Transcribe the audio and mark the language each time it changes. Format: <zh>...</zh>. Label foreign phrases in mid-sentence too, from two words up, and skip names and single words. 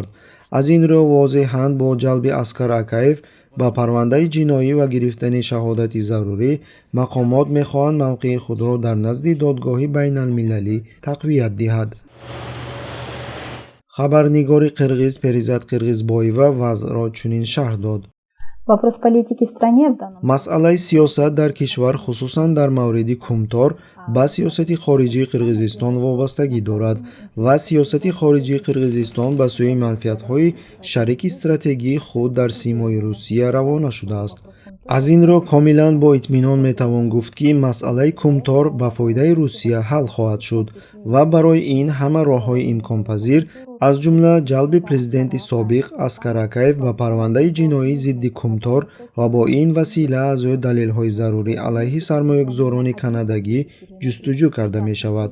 <fa>از این رو واضحاً با جلب اسکر اکایف با پرونده جنایی و گرفتن شهادت ضروری مقامات میخواهند موقع خود را در نزد دادگاه بین المللی تقویت دهد. خبرنگار قرقیز پریزاد قرقیزبویeva وضع را چنین شرح داد.</fa> <ru>Вопрос политики в стране в данном.</ru> <fa>مسئله سیاست در کشور خصوصا در مورد کمتار با سیاست خارجی قرقیزستان وابستگی دارد و سیاست خارجی قرقیزستان به سوی منفعت‌های شریک استراتژی خود در سیمای روسیه روانه شده است. از این رو کاملا با اطمینان میتوان گفت که مسئله کمتار به فایده روسیه حل خواهد شد و برای این همه راه‌های امکان پذیر از جمله جلب پرزیدنت سابق اسکر اکایف به پرونده جنایی ضد کمتار و با این وسیله از او دلیل‌های ضروری علیه سرمایه‌گذاران کانادایی جستجو کرده می شود.</fa>